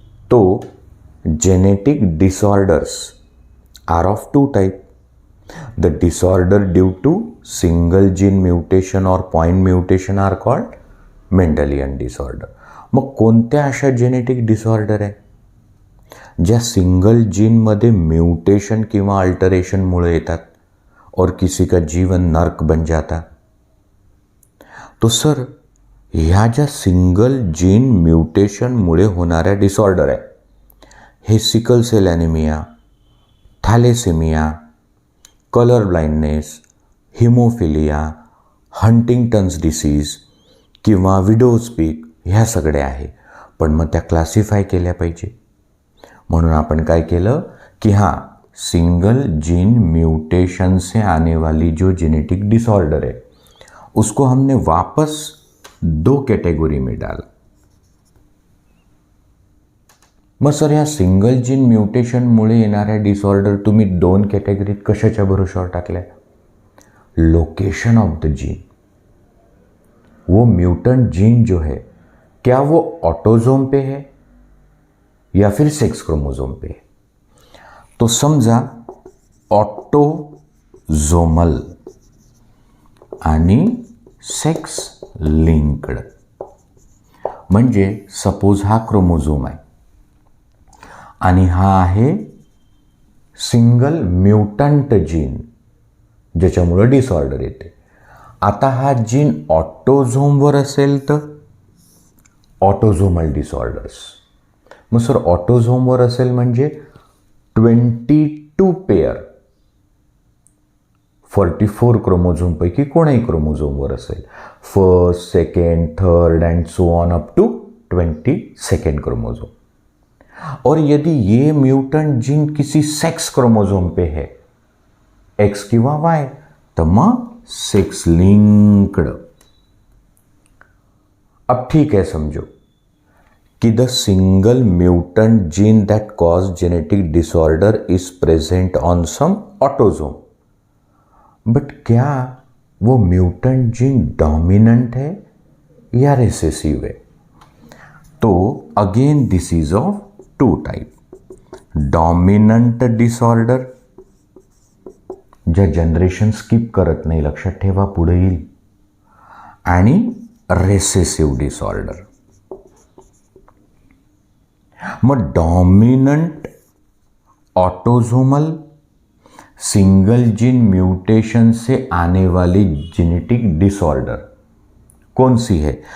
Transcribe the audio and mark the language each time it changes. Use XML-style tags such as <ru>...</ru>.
<en>तो genetic disorders are of two type. The disorder due to single gene mutation or point mutation are called Mendelian disorder.</en> <mr>मग कोणत्या अशा genetic disorder आहे ज्या single जीनमध्ये mutation किंवा अल्टरेशनमुळे येतात</mr> <hi>और किसी का जीवन नर्क बन जाता?</hi> <mr>तो सर, ह्या ज्या सिंगल जीन म्युटेशनमुळे होणाऱ्या डिसऑर्डर आहे, हे sickle sale anaemia, thalassemia, colour blindness, haemophilia, हंटिंग्टन्स disease किंवा विडोज पीक, ह्या सगळ्या आहे. पण मग त्या क्लासिफाय केल्या पाहिजे. म्हणून आपण काय केलं की</mr> <hi>सिंगल जीन म्यूटेशन से आने वाली जो जेनेटिक डिसऑर्डर है उसको हमने वापस दो कैटेगरी में डाला.</hi> <mr>मग सर, ह्या सिंगल जीन म्युटेशनमुळे येणाऱ्या डिसऑर्डर तुम्ही दोन कॅटेगरीत कशाच्या भरोशावर टाकल्या?</mr> <en>Location of the gene.</en> <hi>वो म्यूटेंट जीन जो है, क्या वो ऑटोजोम पे है या फिर सेक्स क्रोमोजोम पे है?</hi> <mr>तो समजा ऑटोझोमल आणि सेक्स लिंक्ड, म्हणजे सपोज हा क्रोमोझोम आहे आणि हा आहे सिंगल म्युटंट जीन ज्याच्यामुळे डिसऑर्डर येते. आता हा जीन ऑटोझोमवर असेल तर ऑटोझोमल डिसऑर्डर्स. मग सर, ऑटोझोमवर असेल म्हणजे 22 पेअर 44 क्रोमोझोमपैकी कोणाही क्रोमोझोमवर असेल, first, second, third and so on up to 22nd chromosome.</mr> <hi>और यदि ये म्यूटेंट जीन किसी सेक्स क्रोमोझोम पे है, एक्स</hi> <mr>किंवा वाय, तर मग</mr> <hi>सेक्स लिंक्ड. अब ठीक है, समझो कि</hi> <en>the single mutant gene that cause genetic disorder is present on some autosome,</en> <hi>but क्या वो म्यूटेंट जीन डोमिनेंट है या रिसेसिव है?</hi> <en>तो again this is of two type.</en> <mr>Dominant disorder, ज्या जनरेशन स्किप करत नाही, लक्षात ठेवा पुढे येईल, आणि रेसेसिव्ह डिसऑर्डर.</mr> <hi>मग dominant autosomal single gene mutation से आने वाली जेनेटिक डिसऑर्डर कौन सी है?</hi>